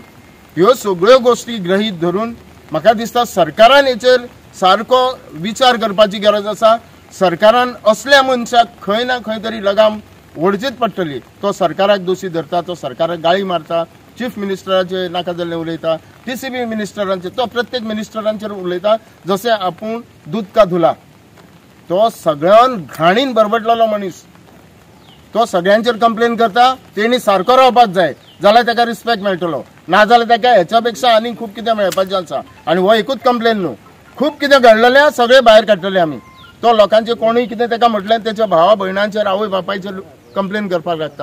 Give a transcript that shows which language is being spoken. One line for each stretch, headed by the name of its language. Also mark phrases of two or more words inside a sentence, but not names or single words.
Konkani: ह्यो सगळ्यो गोश्टी ग्रहीत धरून म्हाका दिसता सरकारान हेचेर सारको विचार करपाची गरज आसा। सरकारान असल्या मनशाक खंय ना खंय तरी लगाम ओडचीच पडटली। तो सरकाराक दोशी धरता, तो सरकाराक गाळी मारता, चीफ मिनिस्टराचे नाका जाल्लें उलयता, TCP मिनिस्टरांचेर, तो प्रत्येक मिनिस्टरांचेर उलयता जशें आपूण
Hindi: दूध का धुला।
Konkani: तो सगळ्यान घाणीन बरबटलेलो मनीस, तो सगळ्यांचेर कंप्लेन करता। तेणी सारको रावपाक जाय जाल्यार ताका रिस्पेक्ट मेळटलो, ना जाल्यार ताका हेच्या पेक्षा आनी खूब कितें मेळपाचें आसा। आनी हो एकूच कंप्लेन न्हू, खूब कितें घडलेलें सगळें भायर काडटले आमी। तो लोकांचे कोणूय कितें ताका म्हटलें तेच्या भावा भयणांचेर आवय बापायचेर कंप्लेन करपाक लागता।